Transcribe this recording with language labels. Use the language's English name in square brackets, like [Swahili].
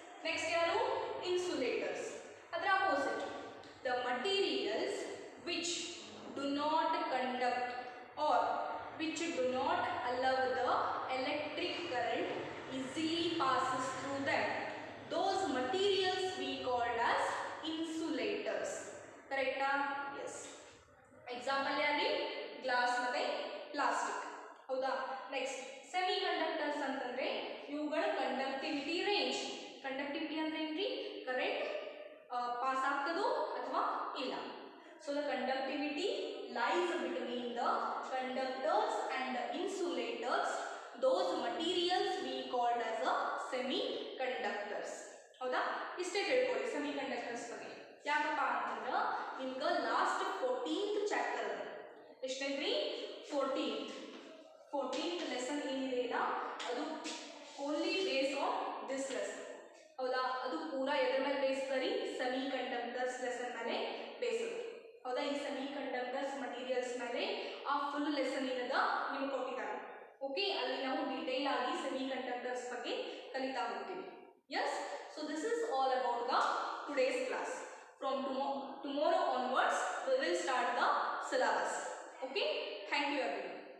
[English] Next yaru, insulators. Adra opposite, the materials which do not conduct or which do not allow the electric current easily passes through them. Those materials we called as insulators. Correct? Yes. Example yari, glass ಮತ್ತೆ plastic. [Kannada] ಹೌದಾ, next semiconductors ಅಂತಂದ್ರೆ ಇವುಗಳ conductivity range. Conductivity ಅಂದ್ರೆ ಏನ್ರಿ, current pass ಆಗ್ತದೋ ಅಥವಾ ಇಲ್ಲ. [English] So the conductivity lies between the conductors and the insulators. Those materials we called as a semi conductors. [Kannada] ಹೌದಾ, ಇಷ್ಟೇ ತಿಳ್ಕೊಳ್ಳಿ ಸೆಮಿ ಕಂಡಕ್ಟರ್ಸ್ ಬಗ್ಗೆ. ಯಾಕಪ್ಪ ಅಂತಂದ್ರೆ ನಿಮ್ಗೆ ಲಾಸ್ಟ್ 14th ಚಾಪ್ಟರ್, ಎಷ್ಟೈತ್ರಿ, 14th ಲೆಸನ್ ಏನಿದೆ ಇಲ್ಲ, ಅದು [English] Only base on this lesson. [Kannada] ಹೌದಾ, ಅದು ಪೂರಾ ಎದ್ರ ಮೇಲೆ ಬೇಯಿಸ್ತಾರೆ, ಸೆಮಿ ಕಂಡಕ್ಟರ್ಸ್ ಲೆಸನ್ ಮೇಲೆ ಬೇಯಿಸೋದು. ಹೌದಾ, ಈ ಸೆಮಿ ಕಂಡಕ್ಟರ್ಸ್ ಮಟೀರಿಯಲ್ಸ್ ಮೇಲೆ ಆ ಫುಲ್ ಲೆಸನ್ ಏನದ ನಿಮ್ಗೆ ಕೊಟ್ಟಿದ್ದಾರೆ. ಓಕೆ, ಅಲ್ಲಿ ನಾವು ಡಿಟೇಲ್ ಆಗಿ ಸೆಮಿ ಕಂಡಕ್ಟರ್ಸ್ ಬಗ್ಗೆ ಕಲಿತಾ ಹೋಗ್ತೀವಿ. [English] Yes, so this is all about the today's class. From tomorrow onwards, we will start the syllabus. Okay, thank you everyone.